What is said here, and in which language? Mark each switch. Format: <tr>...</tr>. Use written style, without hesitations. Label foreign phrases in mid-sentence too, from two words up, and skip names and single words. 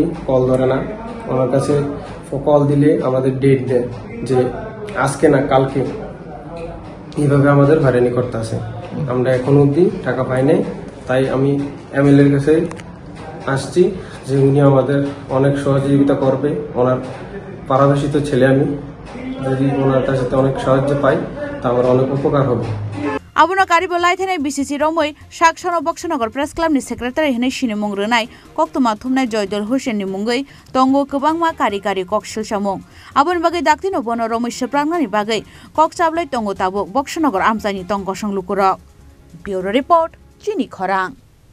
<bn>কল ধরে না ওনার কাছে কল দিলে আমাদের ডেট দেয় যে আজকে না কালকে এইভাবে আমাদের হয়রানি করতে আছে আমরা এখন অবধি টাকা পাই নাই তাই আমি এমএলএ এর কাছে আসছি যে উনি আমাদের অনেক সহযোগিতা করবে ওনার পারাবাসিত ছেলে আমি যদি ওনার কাছে অনেক সাহায্য পাই তা আমার অনেক উপকার হবে</bn> <trp>Abono karibo laithane BCC romoi Saksono Boksonagar Press Club ni secretary hinai sinimung rwnai koktoma thumnai Joydol Hussein ni mungoi tongo kwbangma kari kok silsamung aboni bagai daktino bono romoi seprangna ni bagai kok chablai tongo tabo Boksonagar amchai ni tong gosong lukurok</trp> <en>Bureau Report</en> <trp>Chini Khorang</trp>